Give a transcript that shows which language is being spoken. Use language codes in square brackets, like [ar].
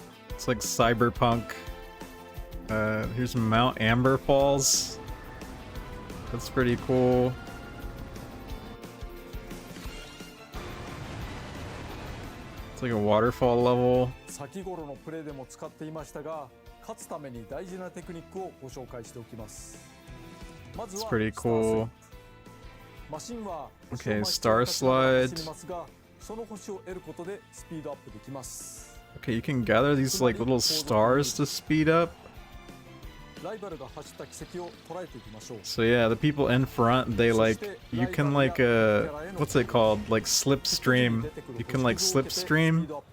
[en] It's like cyberpunk. Here's Mount Amber Falls. That's pretty cool. It's like a waterfall level. [ja] 先頃のプレイでも使っていましたが、勝つために大事なテクニックをご紹介しておきます。まずは [en] It's pretty cool. [ja] マシンは [en] Okay, Star Slide. [ja] ますが、その星を得ることでスピードアップできます。 [en] Okay, you can gather these like little stars to speed up. [ja] ライバルが走った軌跡を捉えていきましょう。 [en] So yeah, the people in front, they like, you can like what's it called? Like slipstream. You can like slipstream.